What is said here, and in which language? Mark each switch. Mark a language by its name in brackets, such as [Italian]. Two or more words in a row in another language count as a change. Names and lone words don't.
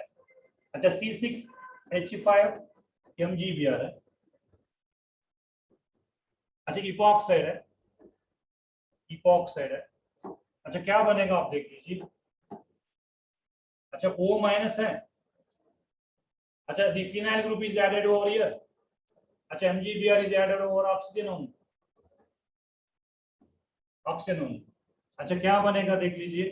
[Hindi] अच्छा C6H5 MgBr है। अच्छा इपॉक्साइड है, इपॉक्साइड है। अच्छा क्या बनेगा आप देख लीजिए। अच्छा O- है। अच्छा [English] the phenyl group is added over here. अच्छा MgBr is added over oxygen only, ऑक्सीजन only. [Hindi] अच्छा क्या बनेगा देख लीजिए।